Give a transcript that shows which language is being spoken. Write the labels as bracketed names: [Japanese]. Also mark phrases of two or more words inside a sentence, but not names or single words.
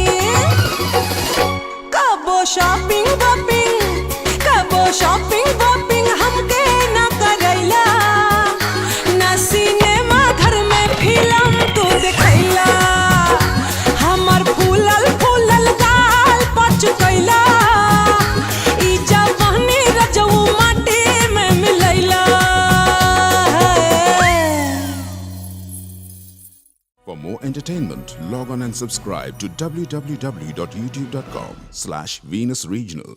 [Bhojpuri] कबो शॉपिंग वॉपिंग हमके ना करैला। ना सिनेमा घर में फिल्म तू देखैला। हमर फूलल फूलल गाल पच गईला। ई जवानी रजऊ माटी में मिलैला। [English] For more entertainment, log on and subscribe to www.youtube.com/Venus Regional.